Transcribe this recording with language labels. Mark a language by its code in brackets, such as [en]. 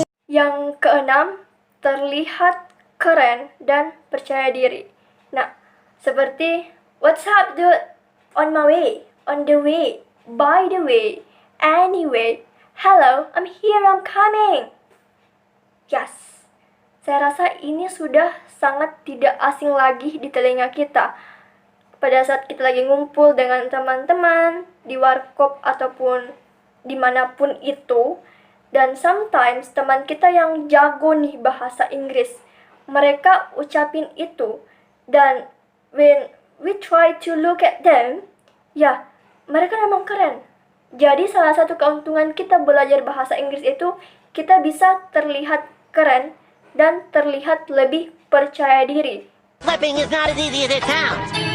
[id] Yang keenam, terlihat keren dan percaya diri. Nah, seperti, [en] what's up dude? On my way, on the way, by the way, anyway, hello, I'm here, I'm coming. Yes, [id] saya rasa ini sudah sangat tidak asing lagi di telinga kita. pada saat kita lagi ngumpul dengan teman-teman di warkop ataupun dimanapun itu. Dan [en] sometimes [id] teman kita yang jago nih bahasa Inggris, mereka ucapin itu. [en] Dan when we try to look at them, [id] ya mereka memang keren. Jadi salah satu keuntungan kita belajar bahasa Inggris itu, kita bisa terlihat keren dan terlihat lebih percaya diri. [en] Flipping is not as easy as it sounds.